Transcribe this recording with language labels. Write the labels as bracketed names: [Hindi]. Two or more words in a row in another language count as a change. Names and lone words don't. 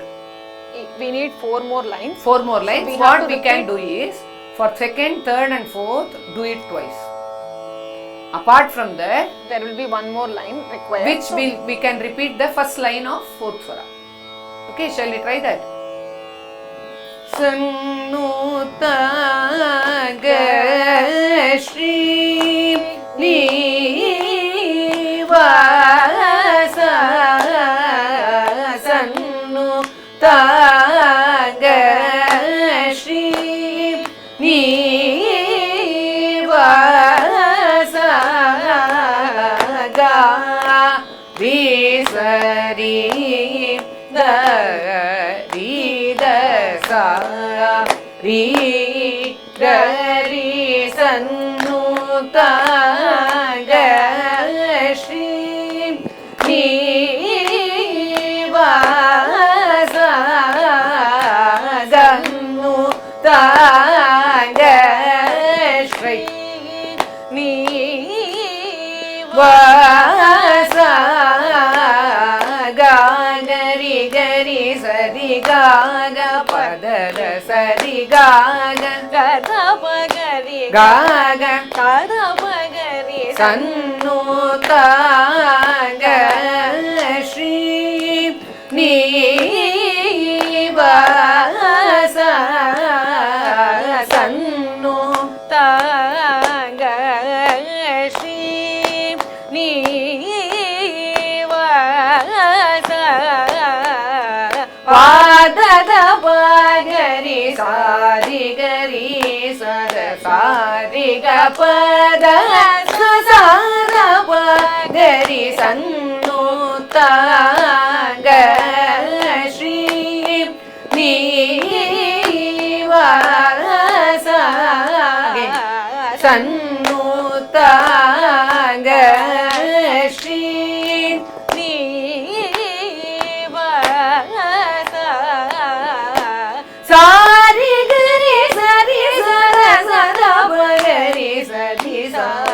[English] we need 4 more lines. 4 more lines. we have What to we can repeat- do is, for second, third and fourth, do it twice. Apart from that, There will be 1 more line required. which So, we can repeat the first line of fourth swara. Okay, shall we try that? [Telugu] సన్నుత గ శ్రీ నివాస సన్నుత గ శ్రీ నివాస ga visari da ri da sa ri ga ri sannuta ga shri nivasa sannuta ga shri nivasa ga gari gari sari ga ga padara sari ga ga Kada pagari ga ga Kada pagari సన్నుత గ శ్రీ నివాస సన్నుత తగ శ్రీ నివాస Padada pagari sari gari sada sari ga pada sada pagari sannuta ga shri nivasa sannuta ga shri sari gari sari sada sada pagari sari sa